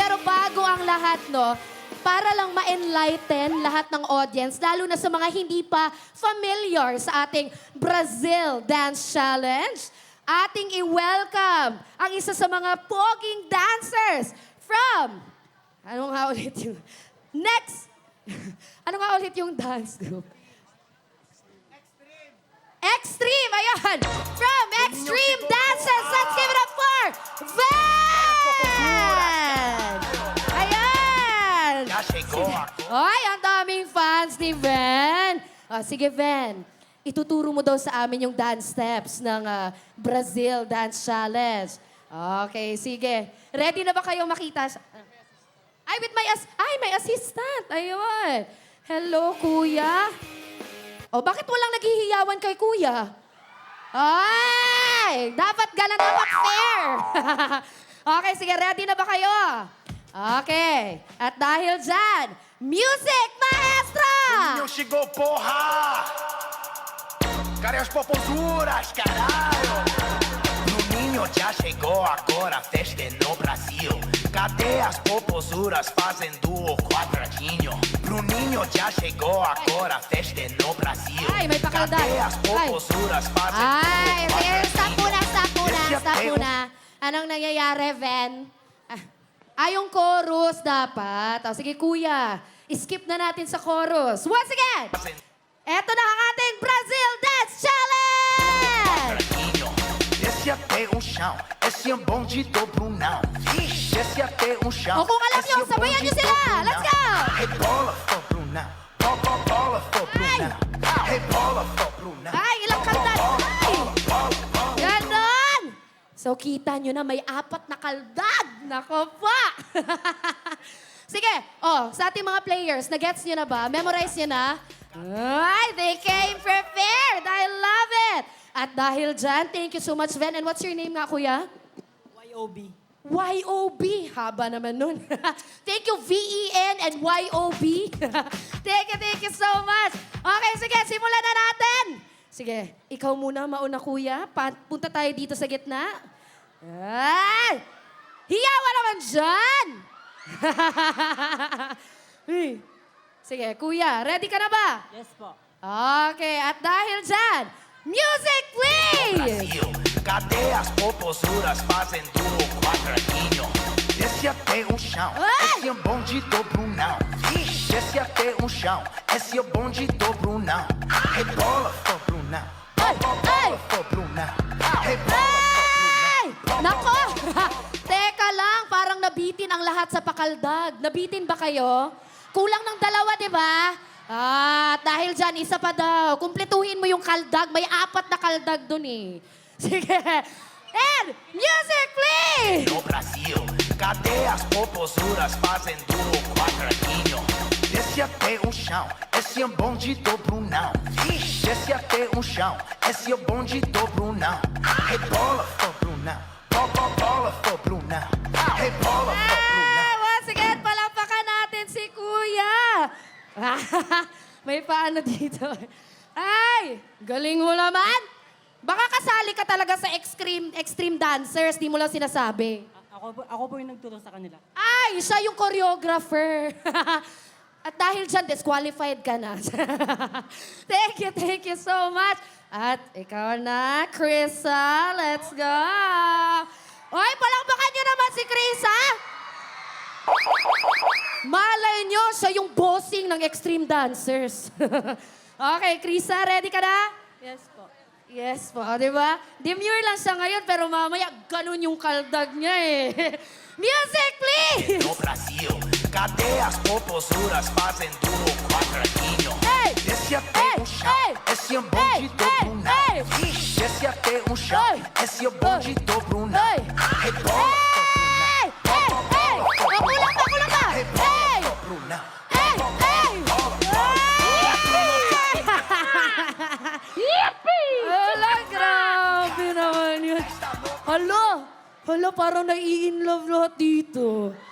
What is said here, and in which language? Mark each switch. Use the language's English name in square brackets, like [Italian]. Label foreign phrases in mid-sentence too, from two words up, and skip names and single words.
[Filipino] Pero bago ang lahat, no, para lang ma-enlighten lahat ng audience, lalo na sa mga hindi pa familiar sa ating Brazil Dance Challenge, ating i-welcome ang isa sa mga poging dancers from... Anong nga ulit yung... Next! Ano nga ulit yung dance group? Extreme! Ayan! [English] From Extreme Dances! Let's give it up for Van! [Filipino] Ayan! Ay, ang daming fans ni Van. Sige, Van. Ituturo mo daw sa amin yung dance steps ng Brazil Dance Challenge. Okay, sige. Ready na ba kayo makita? Ay, with may assistant. Ayun. Hello, kuya. O, bakit walang naghihiyawan kay kuya? Ay! Dapat gana, dapat fair. Okay, sige. Ready na ba kayo? Okay. At dahil dyan, music maestra! [Portuguese] Não chegou, porra! Cadê as popozuras, caralho? Bruninho já chegou, agora a festa é no Brasil. Cadê as popozuras fazendo o quadradinho? Bruninho já chegou, agora a festa é no Brasil. [Filipino] Ay, may pakaldag. [Portuguese] Cadê as popozuras fazendo [Filipino] Ay, [Portuguese] o [Filipino] stop [Portuguese] quadradinho? [Filipino] muna. Anong nangyayari, Ven? Yung chorus dapat. Sige, kuya. Skip na natin sa chorus. [English] Once again, [Filipino] eto na ang ating Brazil Dance Challenge! [Portuguese] Quadradinho. Desce até o chão, esse é um bonde do Brunão. Vixe, desce até o chão. O [Filipino] kung alam [Portuguese] esse [Filipino] nyo, [Portuguese] é o [Filipino] sabayan [Portuguese] bonde [Filipino] nyo [Portuguese] do [Filipino] sila. [Portuguese] Brunão. [English] Let's go! [Portuguese] Rebola for Brunão. Bola for Brunão. Rebola for Brunão. [Filipino] Ay, ilang kaldag! Ay! Ganon! So, kita nyo na may 4 na kaldag. Nako pa! Sige, sa ating mga players, na-gets nyo na ba? Memorize nyo na? Ay, [English] they came prepared! I love it! [Filipino] At dahil dyan, [English] thank you so much, Ven. And what's your name [Filipino] nga, kuya? [English] YOB. [Filipino] YOB. Haba naman nun. [English] Thank you, VEN and YOB. Thank you so much. [Filipino] Okay, sige, simulan na natin. Sige, ikaw muna, mauna kuya. Punta tayo dito sa gitna. Ay! Hiyawa naman dyan! Sige, kuya, ready ka na ba? Yes po. Okay, at dahil dyan, [English] music please! [Portuguese] Brasil. Cadê as popozuras fazendo o quadradinho? Desce até o chão, esse é o bonde do Brunão. Vixe, desce até o chão, esse é o bonde do Brunão. Rebola for Brunão, bola for Brunão. Rebola [Filipino] Ay! Nako! Teka lang, parang nabitin ang lahat sa pakaldag. Nabitin ba kayo? Kulang ng 2, di ba? At dahil dyan, isa pa daw. Kumpletuhin mo yung kaldag. May 4 na kaldag dun eh. Sige. [English] And music, please! [Portuguese] No Brasil, cadê as popozuras fazendo o quadradinho? Desce até o chão, esse é um bonde do Brunão. Desce até o chão, esse é o bonde do Brunão. Rebola, for Brunão, bola, for Brunão. Rebola, for Brunão. [English] Once again, [Filipino] palampakan natin si Kuya. May paano dito. Ay, galing mo naman. Baka kasali ka talaga sa extreme dancers, di mo lang sinasabi. Ako po yung nagturo sa kanila. Ay, siya yung choreographer. At dahil dyan, disqualified ka na. [English] Thank you so much. [Filipino] At ikaw na, Krisa. [English] Let's go. [Filipino] Oy, palakpakan nyo naman si Krisa. Malay nyo, siya yung bossing ng extreme dancers. Okay, Krisa, ready ka na? Yes po. Yes po, di ba? Demure lang siya ngayon, pero mamaya ganun yung kaldag niya eh. [English] Music, please! [Portuguese] No Brasil, cadê as popozuras fazendo o quadradinho? Ei! Desce até Ei! o chão, Ei! esse é um bonde Ei! do Ei! Brunão. Ei! Desce até o chão, Ei! esse é o bonde do Brunão. Ei! Rebola, for [Filipino] Hey! Hey! Hey! Oh, kulang pa! Hey! [Portuguese] for Brunão. [Filipino] Hey! Hey! Hala, grabe naman yun. Hala, parang nai-in-love lahat dito.